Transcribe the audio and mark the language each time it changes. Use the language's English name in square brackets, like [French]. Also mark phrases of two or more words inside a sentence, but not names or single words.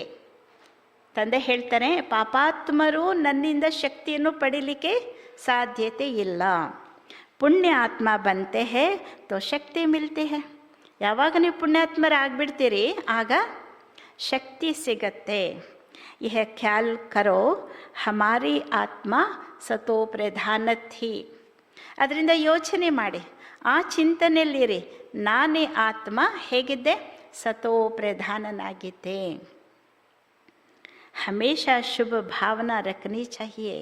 [Kannada] ತಂದೆ ಹೇಳ್ತಾರೆ, ಪಾಪಾತ್ಮರು ನನ್ನಿಂದ ಶಕ್ತಿಯನ್ನು ಪಡೀಲಿಕ್ಕೆ ಸಾಧ್ಯತೆ ಇಲ್ಲ. [Hindi] पुण्य आत्मा बनते हैं तो शक्ति मिलते हैं. [Kannada] ಯಾವಾಗ ನೀವು ಪುಣ್ಯಾತ್ಮರಾಗ್ಬಿಡ್ತೀರಿ ಆಗ ಶಕ್ತಿ ಸಿಗತ್ತೆ. [Hindi] यह ख्याल करो हमारी आत्मा सतो प्रधान थी. [Kannada] ಅದರಿಂದ ಯೋಚನೆ ಮಾಡಿ, ಆ ಚಿಂತನೆಯಲ್ಲಿರಿ, ನಾನೇ ಆತ್ಮ ಹೇಗಿದ್ದೆ? ಸತೋ ಪ್ರಧಾನನಾಗಿದ್ದೆ. [Hindi] हमेशा शुभ भावना रखनी चाहिए.